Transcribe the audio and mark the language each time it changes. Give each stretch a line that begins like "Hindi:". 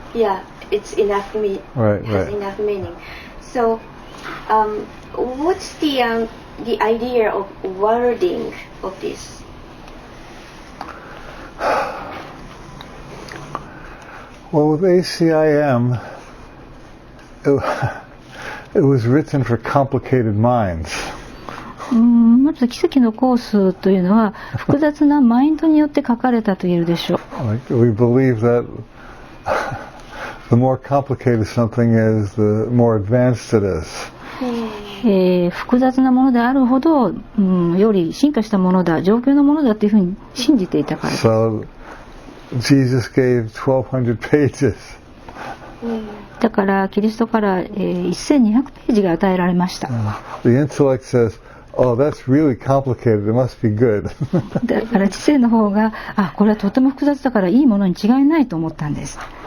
English: Yeah, it's enough has enough meaning. So what's the idea of wording of this? Well, with ACIM, it was written for complicated minds.
Japanese: まず奇跡のコースというのは複雑なマインドによって書かれたと言えるでしょう。
English: We believe that the more complicated something is, the more advanced it is.
Japanese: 複雑なものであるほど、より進化したものだ、上級のものだというふうに信じていたからです。
English: So Jesus gave 1200 pages.
Japanese: だからキリストから1200ページが与えられました。
English: The intellect says, "Oh, that's really complicated. It must be good."
Japanese: だから知性の方が、これはとても複雑だからいいものに違いないと思ったんです。